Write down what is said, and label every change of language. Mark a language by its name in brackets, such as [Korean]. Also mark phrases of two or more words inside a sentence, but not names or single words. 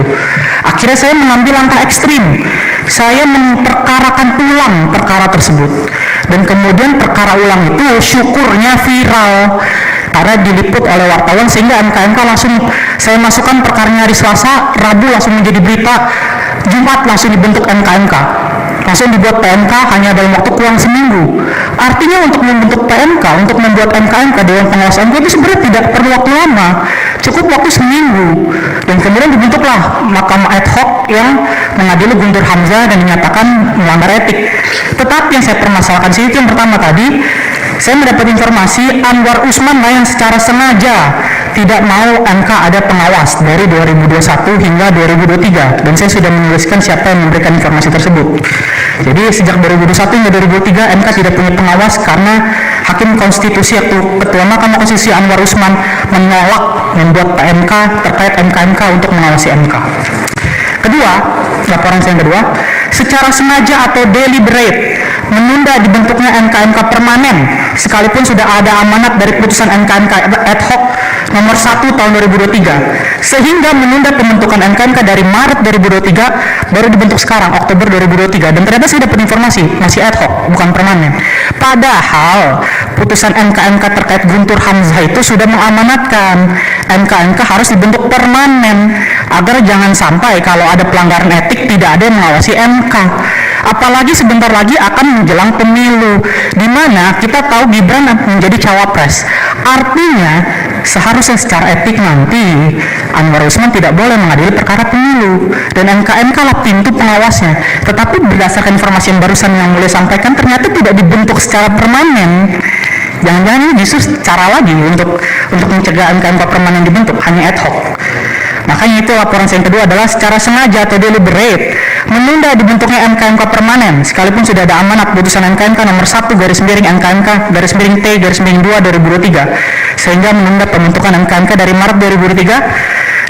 [Indonesian] Akhirnya saya mengambil langkah ekstrim, saya memperkarakan ulang perkara tersebut, dan kemudian perkara ulang itu syukurnya viral karena diliput oleh wartawan sehingga MKMK langsung saya masukkan perkaranya hari Selasa, Rabu langsung menjadi berita, Jumat langsung dibentuk MKMK, langsung dibuat PMK hanya dalam waktu kurang seminggu. Artinya untuk membentuk PMK, untuk membuat MKMK Dewan Pengawas MK itu sebenarnya tidak perlu waktu lama, cukup waktu seminggu. Dan kemudian dibentuklah Mahkamah ad hoc yang mengadili Guntur Hamzah dan dinyatakan melanggar etik. Tetapi yang saya permasalahkan sih itu yang pertama tadi, saya mendapat informasi Anwar Usman yang secara sengaja tidak mau MK ada pengawas dari 2021 hingga 2023, dan saya sudah menuliskan siapa yang memberikan informasi tersebut. Jadi sejak 2021 hingga 2023 MK tidak punya pengawas karena Hakim Konstitusi atau Ketua Mahkamah Konstitusi Anwar Usman menolak membuat PMK terkait MK untuk mengawasi MK. Kedua, laporan saya yang kedua, secara sengaja atau deliberate menunda dibentuknya MK permanen sekalipun sudah ada amanat dari putusan MK ad hoc nomor 1 tahun 2023, sehingga menunda pembentukan MK dari Maret 2023 baru dibentuk sekarang Oktober 2023, dan ternyata saya dapat informasi masih ad hoc bukan permanen, padahal putusan MK terkait Guntur Hamzah itu sudah mengamanatkan MK harus dibentuk permanen agar jangan sampai kalau ada pelanggaran etik tidak ada yang mengawasi MK. Apalagi sebentar lagi akan menjelang pemilu, di mana kita tahu Gibran menjadi cawapres. Artinya seharusnya secara etik nanti Anwar Usman tidak boleh mengadili perkara pemilu, dan MK lah pintu pengawasnya. Tetapi berdasarkan informasi yang barusan yang mulai sampaikan, ternyata tidak dibentuk secara permanen. Jangan-jangan ini justru cara lagi untuk mencegah MK permanen dibentuk, hanya ad hoc. Makanya itu laporan saya yang kedua adalah secara sengaja atau deliberate menunda dibentuknya MK permanen sekalipun sudah ada amanat putusan MK nomor 1 /MK/T/2 2023, sehingga menunda pembentukan MK dari Maret 2023.